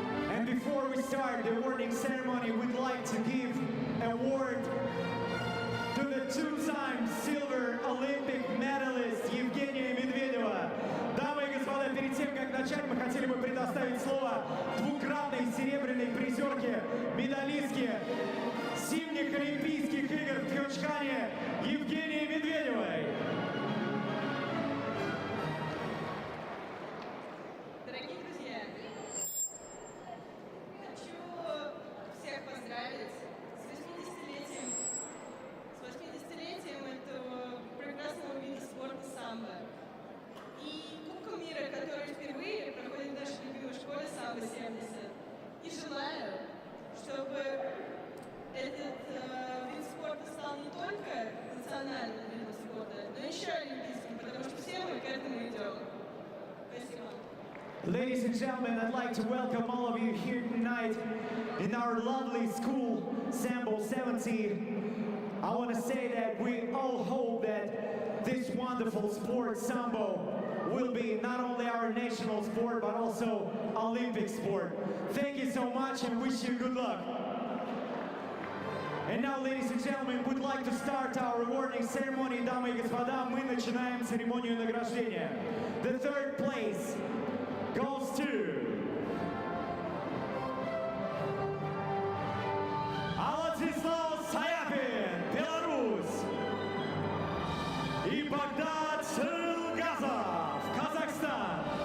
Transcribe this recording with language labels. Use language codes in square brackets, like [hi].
[en] And before we start the awarding ceremony, we'd like to give an award to the two-time silver Olympic medalist Евгения Медведева. [ru] Дамы и господа, перед тем, как начать, мы хотели бы предоставить слово двукратной серебряной призерке, медалистке зимних Олимпийских игр в Пхенчхане Евгении Медведевой. Дорогие друзья, хочу всех поздравить с 80-летием этого прекрасного вида спорта самбо. И Кубком мира, который впервые проходит в нашей любимой школе Самбо-70. И желаю, чтобы этот вид спорта стал не только национальным видом спорта, но еще и олимпийским, потому что все мы к этому идем. Спасибо. [en] Ladies and gentlemen, I'd like to welcome all of you here tonight in our lovely school, Sambo 70. I want to say that we all hope that this wonderful sport, Sambo, will be not only our national sport, but also Olympic sport. Thank you so much and wish you good luck. And now, ladies and gentlemen, we'd like to start our awarding ceremony. [ru] Дамы и господа, мы начинаем церемонию награждения. [en] The third place goes to [ru] Алатислав Саяпин, Беларусь, и Богдан Сылгазов, Казахстан.